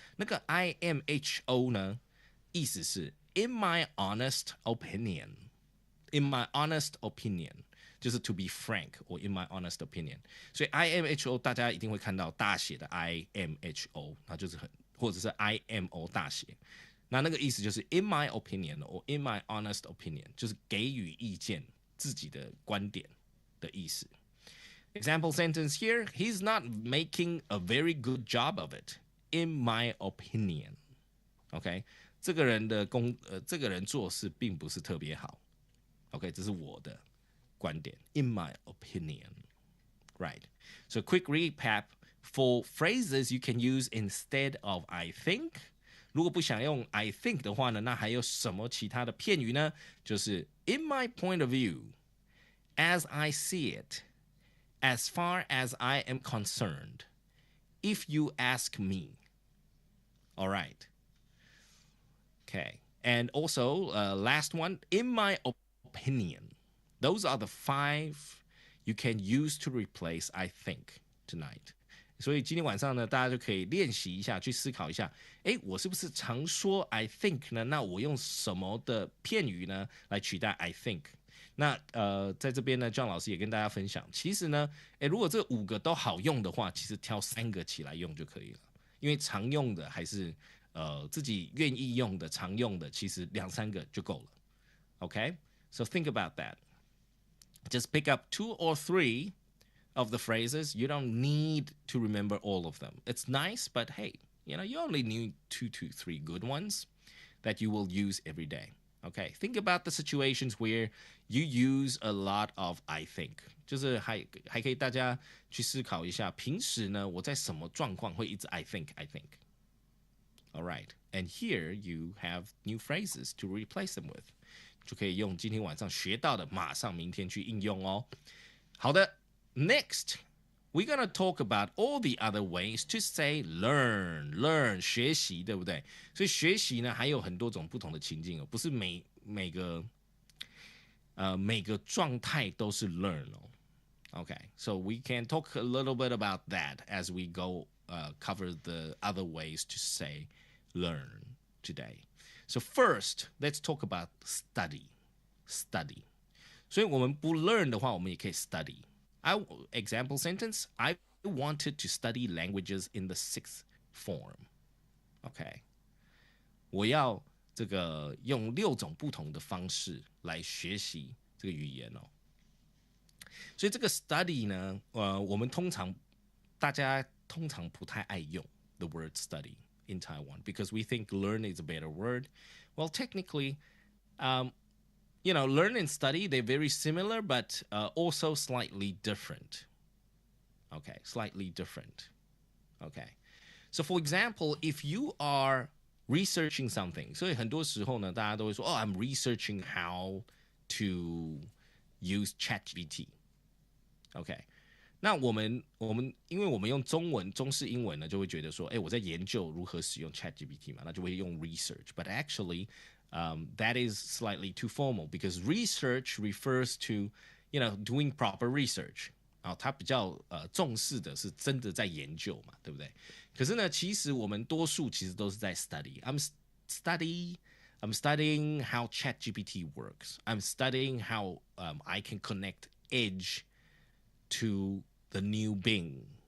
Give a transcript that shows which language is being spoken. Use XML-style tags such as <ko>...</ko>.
<zh>那个 IMHO 呢，意思是</zh> <en>in my honest opinion， in my honest opinion，</en> <zh>就是</zh> <en>to be frank or in my honest opinion。</en> <zh>所以 IMHO 大家一定会看到大写的 IMHO， 那就是或者是 IMO 大写。那个意思就是</zh> <en>in my opinion or in my honest opinion，</en> <zh>就是给予意見自己的观点的意思。</zh> <en>Example sentence here, he's not making a very good job of it, in my opinion.</en> <zh>OK, 这个人做事并不是特别好。 OK, 这是我的观点</zh> <en>in my opinion. Right. So quick recap for phrases you can use instead of I think.</en> <zh>如果不想用 I think 的话呢，那还有什么其他的片语呢？就是</zh> <en>in my point of view, as I see it, as far as I am concerned, if you ask me. All right. Okay. And also, last one, in my opinion. Those are the 5 you can use to replace I think tonight.</en> <zh>所以今天晚上呢，大家就可以练习一下，去思考一下，诶，我是不是常说 I think 呢？那我用什么的片语呢来取代 I think？那在这边呢 ，John 老师也跟大家分享，其实呢，如果这5个都好用的话，其实挑3个起来用就可以了，因为常用的还是自己愿意用的、常用的，其实2-3个就够了。</zh> <en>Okay, so think about that. Just pick up 2 or 3 of the phrases. You don't need to remember all of them. It's nice, but hey, you only need 2 to 3 good ones that you will use every day. Okay, think about the situations where you use a lot of I think.</en> <zh>就是还可以大家去思考一下，平时呢我在什么状况会一直 I think.</zh> <en>All right, and here you have new phrases to replace them with.</en> <zh>就可以用今天晚上学到的，马上明天去应用哦。好的</zh> <en>，Next, we're gonna talk about all the other ways to say learn</en> <zh>学习，对不对？所以学习呢还有很多种不同的情境哦，不是每个状态都是 learn 哦。</zh> <en>Okay, so we can talk a little bit about that as we go cover the other ways to say learn today. So first, let's talk about study.</en> <zh>所以我们不 learn 的话，我们也可以 study.</zh> <en>Example sentence, I wanted to study languages in the 6th form. Okay.</en> <zh>我要这个用6种不同的方式来学习这个语言哦。所以这个 study 呢，我们大家通常不太爱用</zh> <en>the word study in Taiwan because we think learn is a better word. Well, technically, learn and study, they're very similar, but also slightly different. Okay, slightly different. Okay. So for example, if you are researching something,</en> <zh>所以很多时候呢，大家都会说，</zh> <en>I'm researching how to use ChatGPT.</en> <zh>OK， 那我们因为我们用中式英文呢，就会觉得说，我在研究如何使用 ChatGPT 嘛，那就会用 research.</zh> <en>But actually, that is slightly too formal because research refers to doing proper research.</en> <zh>他比较重视的是真的在研究嘛，对不对？可是呢，其实我们多数其实都是在 study.</zh> <en>I'm studying how ChatGPT works. I'm studying how I can connect Edge to the new Bing.</en>